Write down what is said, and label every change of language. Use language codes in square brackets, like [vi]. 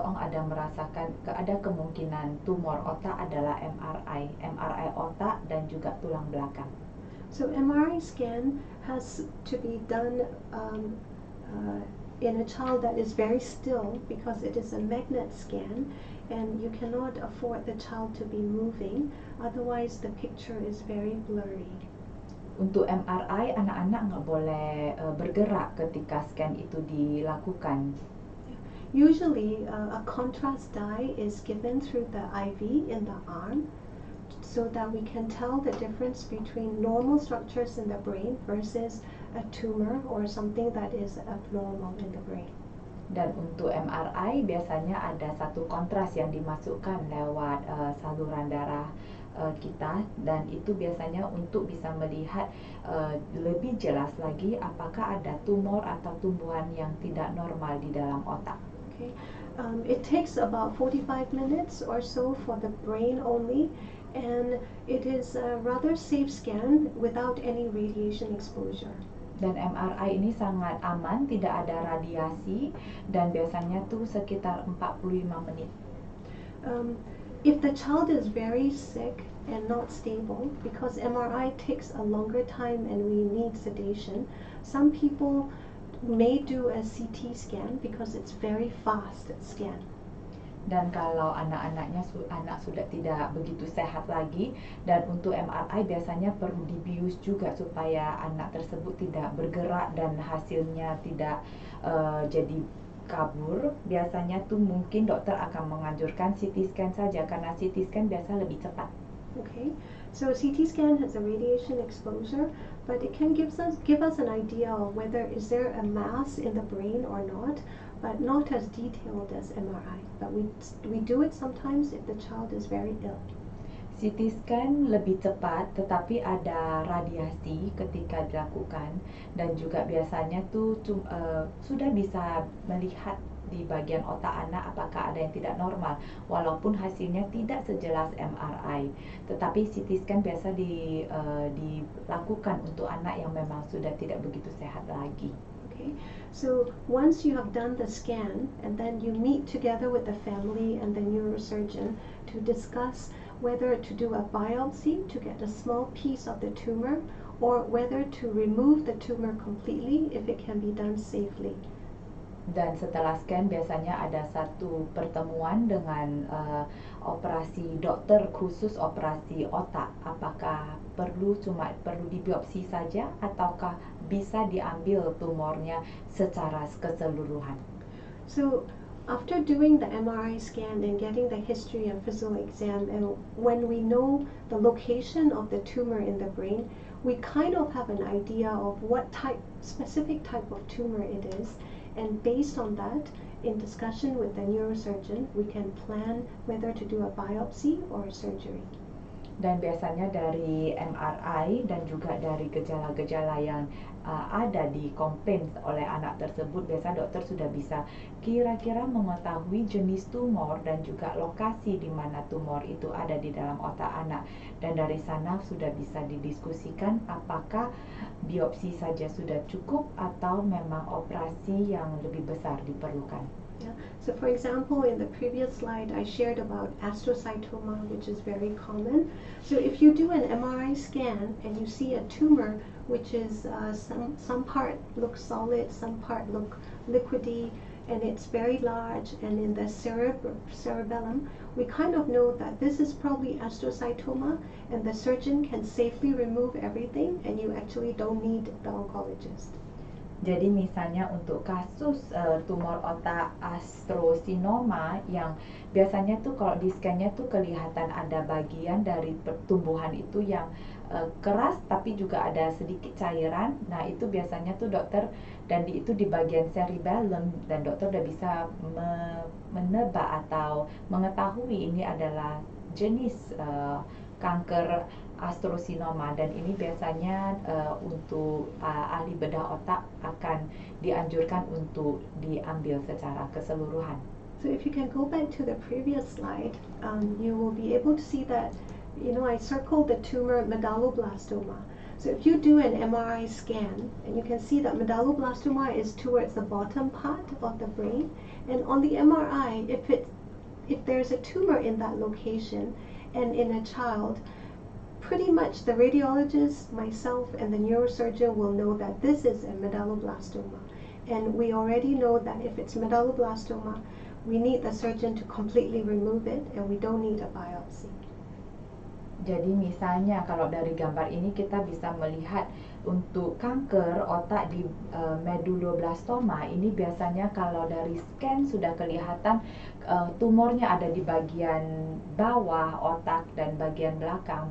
[id] Ong ada merasakan ada kemungkinan tumor otak adalah MRI otak dan juga tulang belakang. [en] So MRI scan has to be done in a child that is very still, because it is a magnet scan and you cannot afford the child to be moving, otherwise the picture is very blurry. [id] Untuk MRI, anak-anak nggak boleh bergerak ketika scan itu dilakukan. [en] Usually, a contrast dye is given through the IV in the arm, so that we can tell the difference between normal structures in the brain versus a tumor or something that is abnormal in the brain. [id] Dan untuk MRI biasanya ada satu kontras yang dimasukkan lewat saluran darah kita, dan itu biasanya untuk bisa melihat lebih jelas lagi apakah ada tumor atau tumbuhan yang tidak normal di dalam otak. [en] Okay. It takes about 45 minutes or so for the brain only, and it is a rather safe scan without any radiation exposure. [id] Dan MRI ini sangat aman, tidak ada radiasi, dan biasanya tuh sekitar 45 menit. [en] If the child is very sick and not stable, because MRI takes a longer time and we need sedation, some people may do a CT scan because it's very fast scan. [id] Dan kalau anak-anaknya anak sudah tidak begitu sehat lagi, dan untuk MRI biasanya perlu dibius juga supaya anak tersebut tidak bergerak dan hasilnya tidak jadi kabur. Biasanya tuh mungkin dokter akan menganjurkan CT scan saja karena CT scan biasa lebih cepat. [en] Okay, so CT scan has a radiation exposure, but it can give us an idea of whether is there a mass in the brain or not, but not as detailed as MRI. But we do it sometimes if the child is very ill. [id] CT scan lebih cepat, tetapi ada radiasi ketika dilakukan, dan juga biasanya tuh sudah bisa melihat di bagian otak anak apakah ada yang tidak normal, walaupun hasilnya tidak sejelas MRI. Tetapi CT scan biasa dilakukan untuk anak yang memang sudah tidak begitu sehat lagi. [en] Okay, so once you have done the scan, and then you meet together with the family and the neurosurgeon to discuss whether to do a biopsy to get a small piece of the tumor, or whether to remove the tumor completely if it can be done safely. [id] Dan setelah scan biasanya ada satu pertemuan dengan operasi dokter khusus operasi otak. Apakah perlu dibiopsi saja ataukah bisa diambil tumornya secara keseluruhan? [en] So after doing the MRI scan and getting the history and physical exam, and when we know the location of the tumor in the brain, we kind of have an idea of what specific type of tumor it is. And based on that, in discussion with the neurosurgeon, we can plan whether to do a biopsy or a surgery. [id] Dan biasanya dari MRI dan juga dari gejala-gejala yang ada di komplain oleh anak tersebut, biasa dokter sudah bisa kira-kira mengetahui jenis tumor dan juga lokasi di mana tumor itu ada di dalam otak anak. Dan dari sana sudah bisa didiskusikan apakah biopsi saja sudah cukup atau memang operasi yang lebih besar diperlukan. Yeah. [en] So for example, in the previous slide, I shared about astrocytoma, which is very common. So if you do an MRI scan and you see a tumor, which is some part looks solid, some part look liquidy, and it's very large, and in the cerebellum, we kind of know that this is probably astrocytoma, and the surgeon can safely remove everything, and you actually don't need the oncologist. [id] Jadi misalnya untuk kasus tumor otak astrosinoma yang biasanya tuh kalau di scan-nya tuh kelihatan ada bagian dari pertumbuhan itu yang keras tapi juga ada sedikit cairan. Nah, itu biasanya tuh dokter dan itu di bagian cerebellum, dan dokter udah bisa menebak atau mengetahui ini adalah jenis kanker astrosinoma, dan ini biasanya untuk ahli bedah otak akan dianjurkan untuk diambil secara keseluruhan. [en] So if you can go back to the previous slide, you will be able to see that, I circled the tumor medulloblastoma. So if you do an MRI scan, and you can see that medulloblastoma is towards the bottom part of the brain, and on the MRI, if there's a tumor in that location and in a child, pretty much the radiologist, myself, and the neurosurgeon will know that this is a medulloblastoma. And we already know that if it's medulloblastoma, we need the surgeon to completely remove it, and we don't need a biopsy. [id] Jadi misalnya kalau dari gambar ini kita bisa melihat untuk kanker otak di medulloblastoma ini biasanya kalau dari scan sudah kelihatan tumornya ada di bagian bawah otak dan bagian belakang.